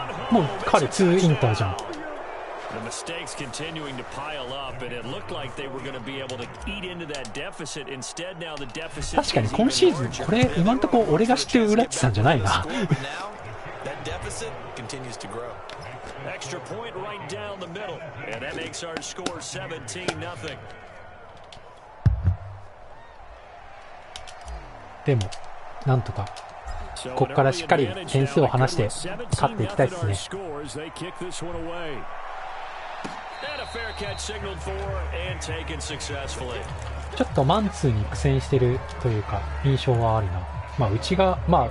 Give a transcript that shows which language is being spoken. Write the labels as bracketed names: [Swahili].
[Japanese] もう彼2インターじゃん。 [English] The mistakes continuing to pile up, and it looked like they were going to be able to eat into that deficit. Instead, now the deficit. [Japanese] 確かに今シーズンこれ今んとこ俺が知ってるウラッチさんじゃないな。 [English] continues to grow. Extra point right down the middle, and that makes our score 17-0. [Japanese] でもなんとかここからしっかり点数を離して勝っていきたいですね。ちょっとマンツーに苦戦してるというか印象はあるな。